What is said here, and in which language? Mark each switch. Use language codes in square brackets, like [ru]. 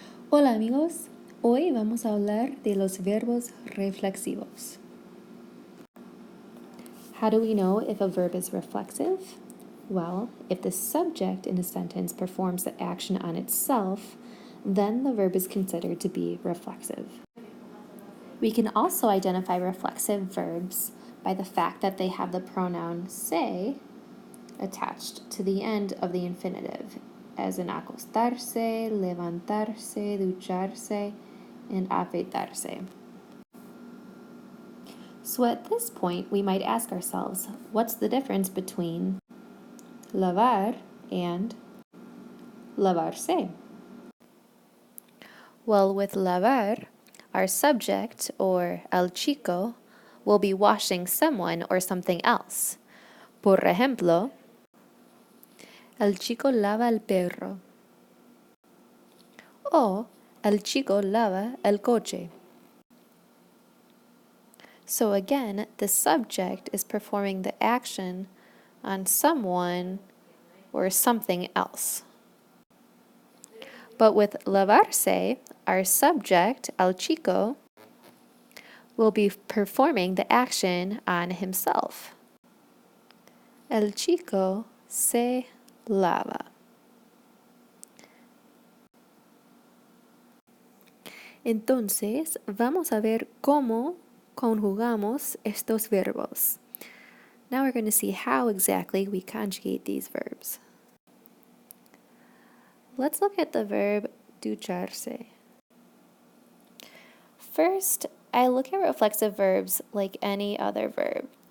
[es] Hola amigos, hoy vamos a hablar de los verbos reflexivos. [en] How do we know if a verb is reflexive? Well, if the subject in a sentence performs the action on itself, then the verb is considered to be reflexive. We can also identify reflexive verbs by the fact that they have the pronoun se attached to the end of the infinitive, as in acostarse, levantarse, ducharse, and afeitarse. So at this point, we might ask ourselves, what's the difference between lavar and lavarse? Well, with lavar, our subject, or el chico, will be washing someone or something else. [es] Por ejemplo, el chico lava el perro. O el chico lava el coche. [en] So again, the subject is performing the action on someone or something else. But with lavarse, our subject, el chico, will be performing the action on himself. [es] El chico se lava. Entonces, vamos a ver cómo conjugamos estos verbos. [en] Now we're going to see how exactly we conjugate these verbs. Let's look at the verb ducharse. First, I look at reflexive verbs like any other verb.